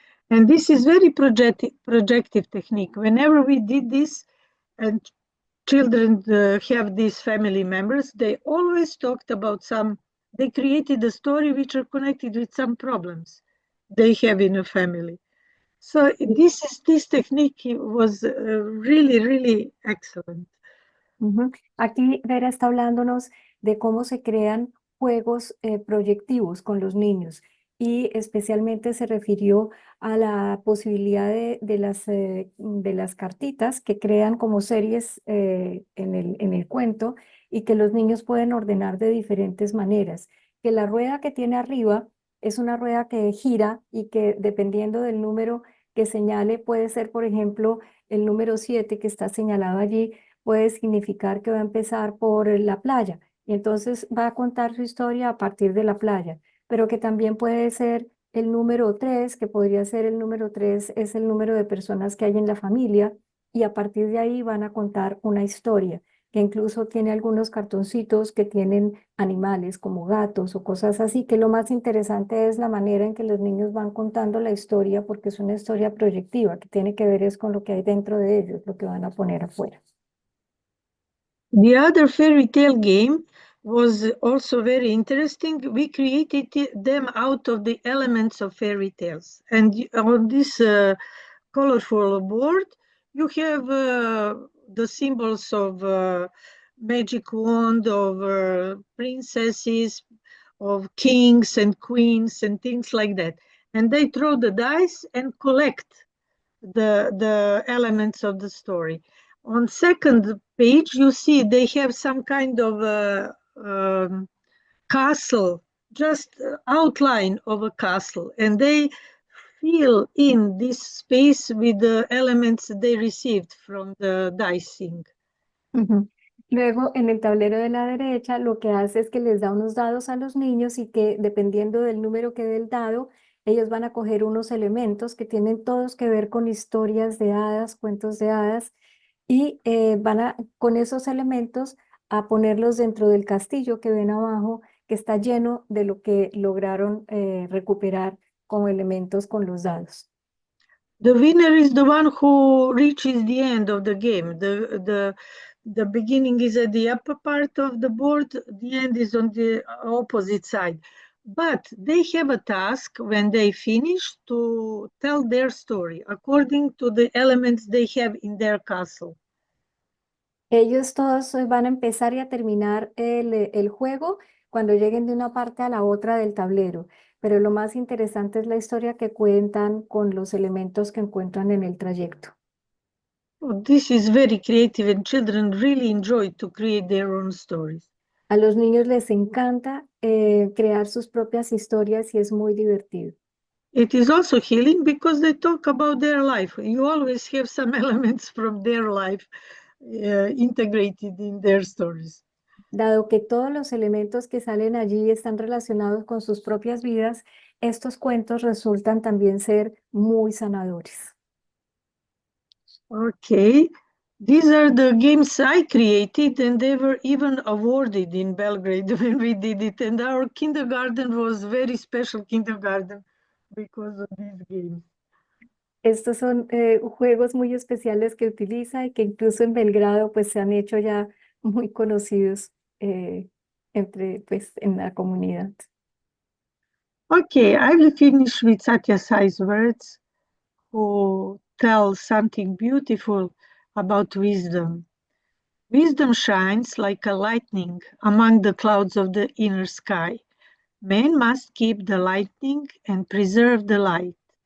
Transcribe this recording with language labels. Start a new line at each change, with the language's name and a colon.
English: And this is very projective technique. Whenever we did this, and children have these family members, they always talked about they created a story which are connected with some problems they have in a family. So this technique was really, really excellent. ujú.
Spanish: Aquí Vera está hablándonos de cómo se crean juegos proyectivos con los niños y especialmente se refirió a la posibilidad de las cartitas que crean como series en el cuento y que los niños pueden ordenar de diferentes maneras. Que la rueda que tiene arriba es una rueda que gira y que dependiendo del número que señale puede ser, por ejemplo, el número 7 que está señalado allí puede significar que va a empezar por la playa y entonces va a contar su historia a partir de la playa, pero que también puede ser el número 3, que podría ser el número 3 es el número de personas que hay en la familia y a partir de ahí van a contar una historia que incluso tiene algunos cartoncitos que tienen animales como gatos o cosas así, que lo más interesante es la manera en que los niños van contando la historia porque es una historia proyectiva que tiene que ver es con lo que hay dentro de ellos, lo que van a poner afuera.
English: The other fairy tale game was also very interesting. We created them out of the elements of fairy tales. And on this colorful board, you have the symbols of magic wand, of princesses, of kings and queens, and things like that. And they throw the dice and collect the elements of the story. On second page, you see they have some kind of a castle, just outline of a castle, and they fill in this space with the elements they received from the dicing. Ujú.
Spanish: Luego, en el tablero de la derecha, lo que hace es que les da unos dados a los niños y que dependiendo del número que dé el dado, ellos van a coger unos elementos que tienen todos que ver con historias de hadas, cuentos de hadas, y van a, con esos elementos, a ponerlos dentro del castillo que ven abajo, que está lleno de lo que lograron recuperar como elementos con los dados.
English: The winner is the one who reaches the end of the game. The beginning is at the upper part of the board, the end is on the opposite side. But they have a task when they finish to tell their story according to the elements they have in their castle.
Spanish: Ellos todos van a empezar y a terminar el juego cuando lleguen de una parte a la otra del tablero, pero lo más interesante es la historia que cuentan con los elementos que encuentran en el trayecto.
English: Oh, this is very creative, and children really enjoy to create their own stories.
Spanish: A los niños les encanta crear sus propias historias y es muy divertido.
English: It is also healing because they talk about their life. You always have some elements from their life integrated in their stories.
Spanish: Dado que todos los elementos que salen allí están relacionados con sus propias vidas, estos cuentos resultan también ser muy sanadores.
English: Okay, these are the games I created, and they were even awarded in Belgrade when we did it. And our kindergarten was very special kindergarten because of these games.
Spanish: Estos son juegos muy especiales que utiliza y que incluso en Belgrado pues se han hecho ya muy conocidos pues en la comunidad.
English: Okay, I will finish with Satya Sai's words, who tell something beautiful about wisdom. Wisdom shines like a lightning among the clouds of the inner sky. Man must keep the lightning and preserve the light.